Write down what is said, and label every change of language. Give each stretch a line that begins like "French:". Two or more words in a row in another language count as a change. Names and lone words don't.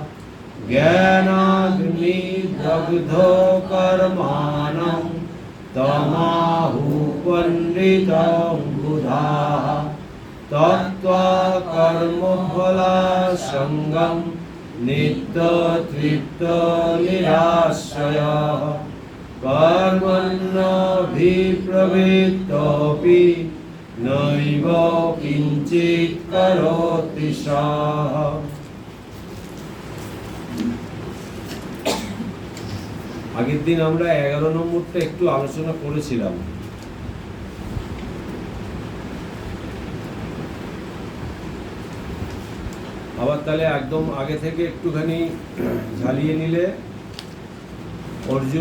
Sanskrit: ज्ञानाग्निदग्धो कर्माणं तमाहु पण्डितं बुधाः त्यक्त्वा कर्मफलासङ्गं नित्यतृप्तनिराश्रयः कर्मण्यभिप्रवृत्तोऽपि नैव किञ्चित् करोति सः।
Bangla: আগের দিন আমরা 11 নম্বরটা একটু আলোচনা করেছিলাম। আবার তাহলে একদম আগে থেকে একটুখানি ঝালিয়ে নিলে, অর্জুন